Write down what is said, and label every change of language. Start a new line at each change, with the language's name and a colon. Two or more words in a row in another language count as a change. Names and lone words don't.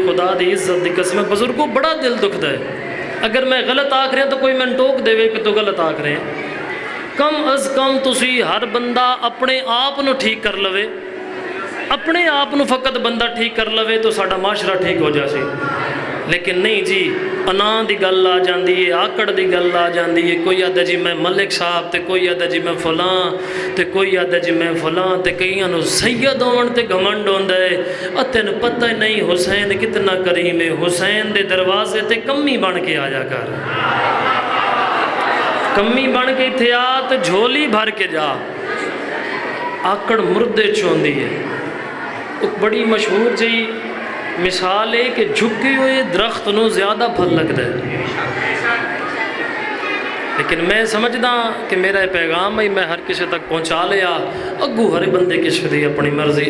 Punjabi: خدا دی عزت دی قسم بزرگوں بڑا دل دکھ دے، اگر میں غلط آکھ رہے ہیں تو کوئی میں ٹوک دے وے کہ تو غلط آکھ رہے ہیں۔ کم از کم تسی ہر بندہ اپنے آپ نو ٹھیک کر لوے، اپنے آپ نو فقط بندہ ٹھیک کر لوے تو ساڑا معاشرہ ٹھیک ہو جاسی، لیکن نہیں جی انا دی گل آ جاندی ہے، آکڑ دی گل آ جاندی ہے، کوئی آدھا جی میں ملک صاحب تے کوئی آدھا جی میں فلاں تے کوئی آدھا جی میں فلاں تے کئیاں نو سید ہون تے گھمنڈ ہوندا ہے، اتن پتہ نہیں حسین کتنا کریم ہے، حسین دے دروازے تے کمی بن کے آ جا کر، کمی بن کے تھے آ تے جھولی بھر کے جا، آکڑ مردے چوندی ہے۔ ایک بڑی مشہور جی مثال ہے کہ جھکے ہوئے درخت نو زیادہ پھل لگتا ہے، لیکن میں سمجھدا کہ میرا پیغام ہے میں ہر کسی تک پہنچا لیا، اگو ہر بندے کس دی اپنی مرضی۔